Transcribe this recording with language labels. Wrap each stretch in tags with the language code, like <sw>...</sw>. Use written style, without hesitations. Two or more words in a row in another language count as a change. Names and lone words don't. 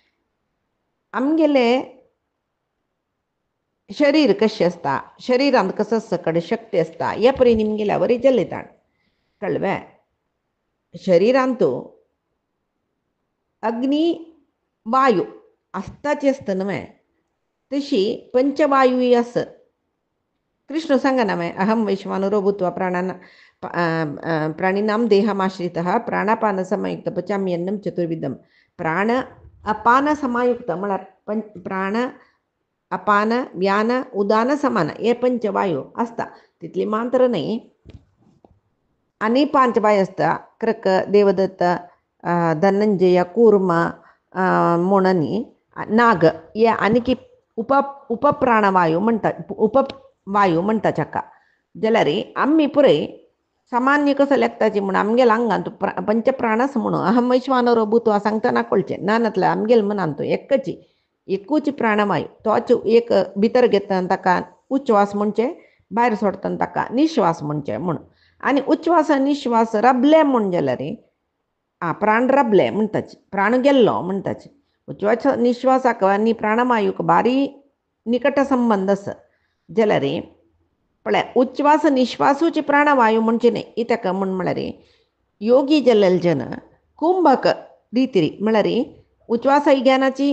<kok>आमगेले शरीर कशें आसता शरिरांत कसो सकड शक्ती आसता हे परी निमगेल्या वरी जल्लेताण कळ्ळें शरिरांत अग्नी वायू आसताची आसता न्हय तशी पंचवायूय आस कृष्ण सांगना न्हय</kok> <sa>अहम वैश्वानरो भूत्वा प्राणिनां देहमाश्रितः प्राणापान समयुक्त पचाम्यन्नं चतुर्विधं</sa> <kok>प्राण अपान समायुक्त म्हळ्यार प्राण अपान व्यान उदान समान हे पंचवायू आसता तितली मात्र न्हय आनी पांच वायू आसता क्रक देवदत्त धनंजय कूर्म म्हणनी नाग हे आनी उपप्राणवायू म्हणटा उपवायू म्हणटा चाका जाल्यार आमी पुरय सामान्य कसो लेखताची म्हूण आमगेल्या आंगांत पंचप्राणस म्हणून</kok> <sa>अहम वैश्वानरो भूत्वा</sa> <kok>सांगतना कळचें ना नातलें आमगेल मनांत एकूच प्राणवायू तोच एक भितर घेता ताका उच्वास म्हणचे भायर सोडटा ताका निश्वास म्हणचे म्हूण आनी उच्वास निश्वास रबले म्हूण जाल्यार प्राण रबले म्हणटाचे प्राण गेल्लो म्हणटाचे उच्वास निश्वासाक आनी प्राणवायूक भारी निकट संबंध आसा जाल्यार पळय उच्वास निश्वासूची प्राणवायू म्हणचे न्हय इतका म्हळ्यार योगी जाल्लेले जन कुंभक रिती म्हळ्यार उच्वासय ज्ञानाची</kok>